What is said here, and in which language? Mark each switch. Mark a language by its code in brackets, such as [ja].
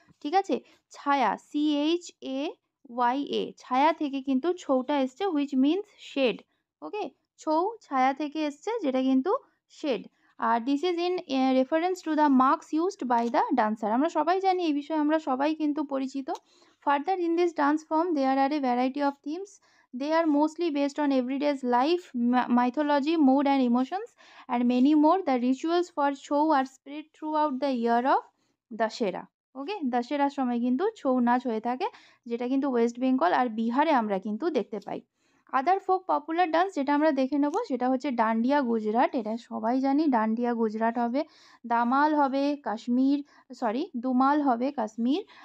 [bn] ঠিক আছে, ছায়া, CHAYA, ছায়া থেকে কিন্তু ছৌটা এসছে, [en] Which means shade. [bn] ওকে, ছৌ ছায়া থেকে এসছে, যেটা কিন্তু shade. [en] আর this is in reference to the marks used by the dancer. [bn] আমরা সবাই জানি এই বিষয়ে, আমরা সবাই কিন্তু পরিচিত। [en] Further in this dance form there are a variety of themes. They are mostly based on everyday's life, mythology, mood and emotions, and many more. The rituals for Chhau are spread throughout the year of Dashera. [bn] ওকে, দশেরার সময় কিন্তু ছৌ নাচ হয়ে থাকে, যেটা কিন্তু West Bengal আর বিহারে আমরা কিন্তু দেখতে পাই। আদার ফোক পপুলার ডান্স যেটা আমরা দেখে নেবো, সেটা হচ্ছে ডান্ডিয়া গুজরাট। এটা সবাই জানি, ডান্ডিয়া গুজরাট হবে। দামাল হবে কাশ্মীর, দুমাল হবে কাশ্মীর।